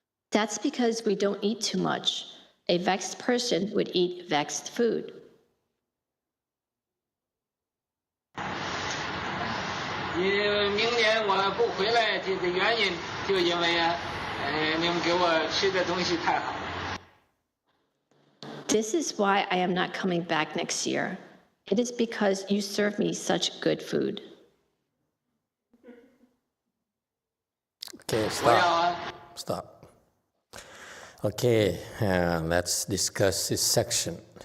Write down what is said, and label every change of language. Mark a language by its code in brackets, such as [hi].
[en] That's because we don't eat too much. A vexed person would eat vexed food. [zh] 因为明年我不回来的原因，就因为你们给我吃的东西太好。 [en] This is why I am not coming back next year. It is because you serve me such good food. Okay, [zh] 我要 [en] stop. Okay, let's discuss this section.